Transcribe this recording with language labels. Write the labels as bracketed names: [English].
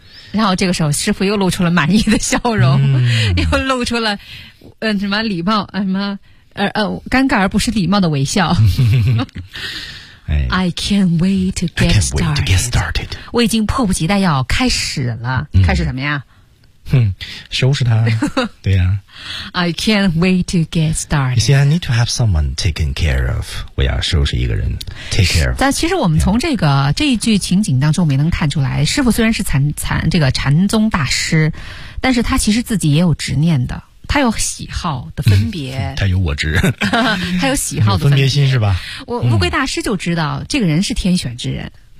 [Chinese] 然后这个时候师傅又露出了满意的笑容、又露出了什么礼貌什么尴尬而不失礼貌的微笑。 [English] I can't wait to get started. I can't wait to get started. [Chinese] 我已经迫不及待要开始了、开始什么呀？哼，收拾他，对呀、 [English] 啊。I can't wait to get started. You see, I need to have someone taken care of. [Chinese] 我要收拾一个人 ， [English] take care of. [Chinese] 但其实我们从这个、这一句情景当中，我们也能看出来，师傅虽然是禅宗大师，但是他其实自己也有执念的，他有喜好的分别，他有我执，他有喜好的分别心是吧？乌龟大师就知道这个人是天选之人。